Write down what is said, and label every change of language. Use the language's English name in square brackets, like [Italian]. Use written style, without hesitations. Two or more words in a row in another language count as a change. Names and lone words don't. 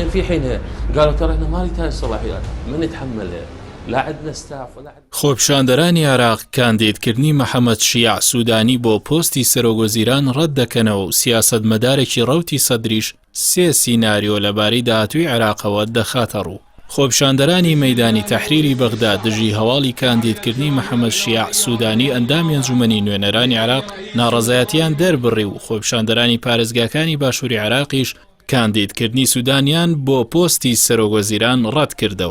[Arabic] في حينها قالوا ترى احنا ما نحتاج صلاحيات، من نتحمل لا عندنا ستاف ولا عندنا. [Central Kurdish] خۆپیشاندەرانی عێراق کاندیدکردنی محەممەد شیع سوودانی بۆ پۆستی سەرۆگۆزیران ڕەت دەکەنەوە و سیاسەتمەدارێکی ڕەوتی سەدریش سێ سیناریۆ لەبارەی داهاتووی عێراقەوە دەخاتە ڕوو. خۆپیشاندەرانی مەیدانی تەحریری بەغدا دژی هەواڵی کاندیدکردنی محەممەد شیع سوودانی ئەندامی ئەنجومەنی نوێنەرانی عێراق ناڕەزایەتیان دەربڕی و خۆپیشاندەرانی پارێزگاکانی باشووری عێراقیش کاندیدکردنی سوودانیان بۆ پۆستی سەرۆگۆزیران ڕەت کردەوە.